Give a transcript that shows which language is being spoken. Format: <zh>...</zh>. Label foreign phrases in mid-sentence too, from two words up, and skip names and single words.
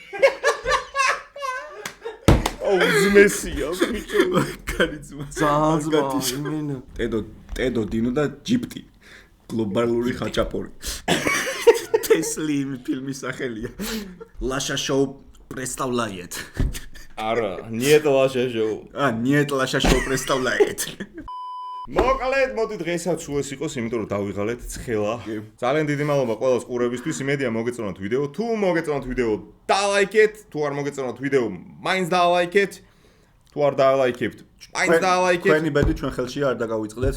<ka>უზმესია, ბიჭო. კარიძმა. ძალიან ტედო, დინო და GPT. გლობალური ხაჭაპური. ტესლი ფილმის სახელია.</ka> <ru>ლაშა შოუ представляет. არა, нет лаша шоу. нет лаша шоу представляет.</ru> <ka>მოკლედ, მოდი დღესაც სულ ეს იყოს, იმიტომ რომ დავიღალეთ ცხელა. ძალიან დიდი მადლობა ყველას ყურებისთვის. იმედია მოგეწონათ ვიდეო. თუ მოგეწონათ ვიდეო, დალაიქეთ. თუ არ მოგეწონათ ვიდეო, მაინც დალაიქეთ. თუ არ დალაიქებთ, მაინც დალაიქეთ. ჩვენი ბედი ჩვენ ხელშია, არ დაგავიწყდეს.</ka>